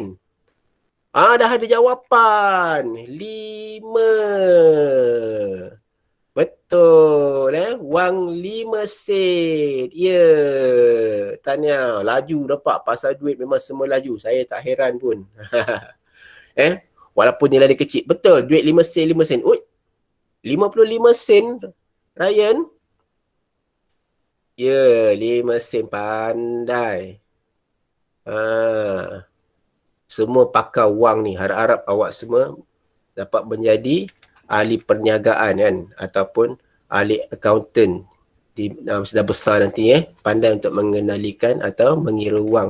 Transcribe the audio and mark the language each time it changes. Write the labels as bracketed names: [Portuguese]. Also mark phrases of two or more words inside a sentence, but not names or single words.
[Malay] Dah ada jawapan. 5. Betul. Wang 5 sen. Ya. Tahniah. Laju nampak. Pasal duit memang semua laju. Saya tak heran pun. Walaupun nilai dia kecil. Betul. Duit 5 sen, 5 sen. 55 sen. Ryan. Ya, 5 sen. Pandai. Semua pakar wang ni. Harap-harap awak semua dapat menjadi ahli perniagaan kan. Ataupun ahli accountant. Sudah besar nanti pandai untuk mengenalikan atau mengira wang.